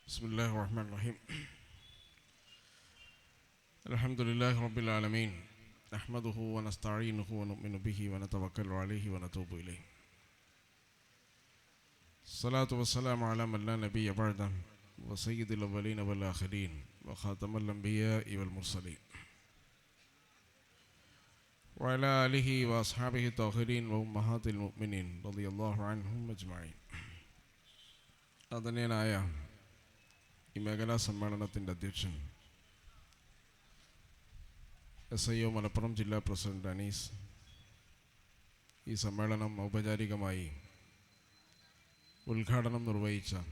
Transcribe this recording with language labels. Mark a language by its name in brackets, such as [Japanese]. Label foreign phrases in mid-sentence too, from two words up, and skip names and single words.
[Arabic] بسم الله الرحمن الرحيم الحمد لله رب العالمين نحمده ونستعينه ونؤمن به ونتوكل عليه ونتوب إليه الصلاة والسلام على من لا نبي بعده وسيد الأولين والآخرين وخاتم الأنبياء والمرسلين وعلى آله وأصحابه الطاهرين وأمهات المؤمنين رضي الله عنهم أجمعين. [Malayalam] ആദരണീയനായ ഈ മേഖലാ സമ്മേളനത്തിൻ്റെ അധ്യക്ഷൻ SIO മലപ്പുറം ജില്ലാ പ്രസിഡന്റ് അനീസ് ഈ സമ്മേളനം ഔപചാരികമായി ഉദ്ഘാടനം നിർവഹിച്ച